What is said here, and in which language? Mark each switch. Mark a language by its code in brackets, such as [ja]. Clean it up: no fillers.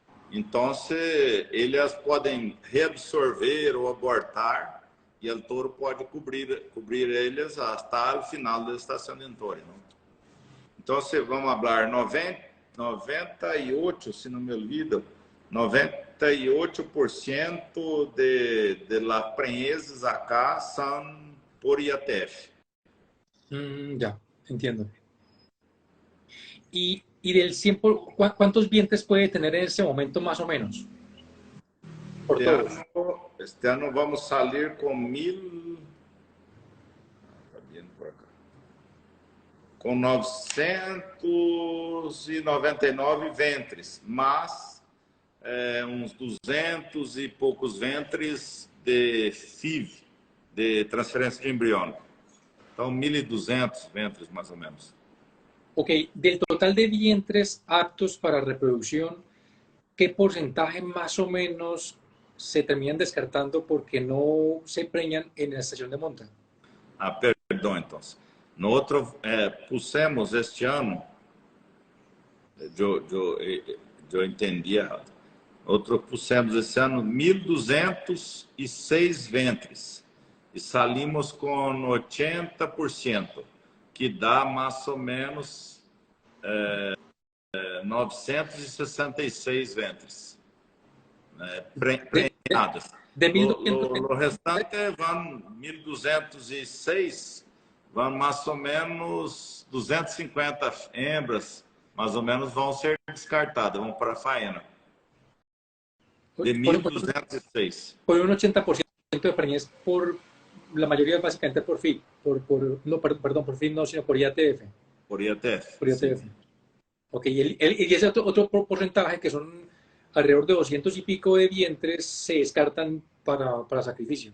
[pt] Então, eles podem reabsorver ou abortar e o touro pode cobrir eles até o final da estação dentória. Não? Então, vamos falar 98, se não me olvido, 98% de las prenhezes acá são por IATF. [es] Ya, entiendo. Y del 100, ¿cuántos vientres puede tener en este momento más o menos? [pt] Por todos. Este ano vamos salir com 1.000... Com 999 ventres, mas uns 200 e poucos ventres de FIV, de transferência de embrião. Então, 1.200 ventres, mais ou menos. [es] Ok, del total de vientres aptos para reproducción, ¿qué porcentaje más o menos se terminan descartando porque no se preñan en la estación de monta? [pt] Ah, perdão, então. No outro, pusemos este ano, eu entendi errado. Outro, pusemos este ano 1.206 ventres e salimos com 80%, que dá mais ou menos 966 ventres prenhadas. O restante vão 1.206. Vão mais ou menos 250 hembras, mais ou menos, vão ser descartadas, vão para a faena. De 1.206. [es] Por un 80% de preñez, por la mayoría básicamente por FIV, por FIV no, sino por IATF. Por IATF. Por IATF. Sí. Ok, y ese otro porcentaje, que son alrededor de 200 y pico de vientres, se descartan para sacrificio.